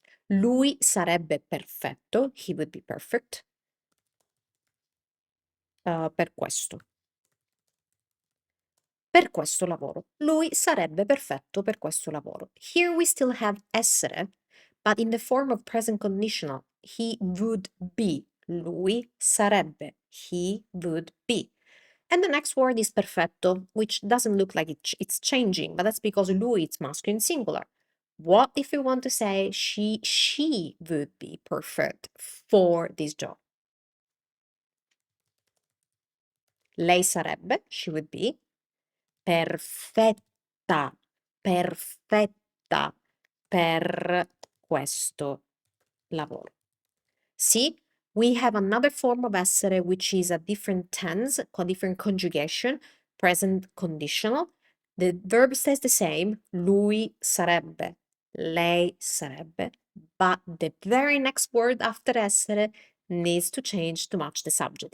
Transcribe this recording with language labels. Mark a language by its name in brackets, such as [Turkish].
[Italian] Lui sarebbe perfetto, [English] he would be perfect, [Italian] per questo. Per questo lavoro. Lui sarebbe perfetto per questo lavoro. [English] Here we still have essere, but in the form of present conditional. He would be. [Italian] Lui sarebbe. [English] He would be. And the next word is perfetto, which doesn't look like it's changing, but that's because lui is masculine singular. What if we want to say she would be perfect for this job? Lei sarebbe, she would be, perfetta, perfetta per questo lavoro. See, we have another form of essere, which is a different tense, a different conjugation, present conditional. The verb stays the same, [Italian] lui sarebbe, lei sarebbe, [English] but the very next word after essere needs to change to match the subject.